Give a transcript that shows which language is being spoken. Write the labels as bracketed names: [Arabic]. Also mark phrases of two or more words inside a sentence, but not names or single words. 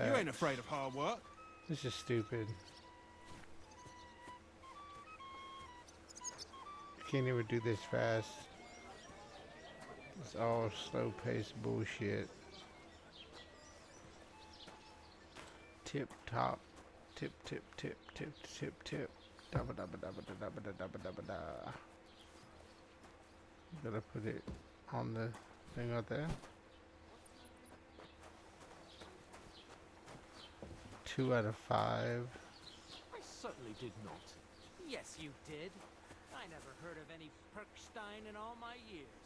[English] You ain't afraid of hard work. This is stupid. Can't even do this fast. It's all slow-paced bullshit. Tip top, tip tip tip tip tip tip. Dabba dabba dabba dabba dabba dabba dabba da. Gotta put it on the thing out there. 2 out of 5. I certainly did not. Yes, you did. I never heard of any Perkstein in all my years.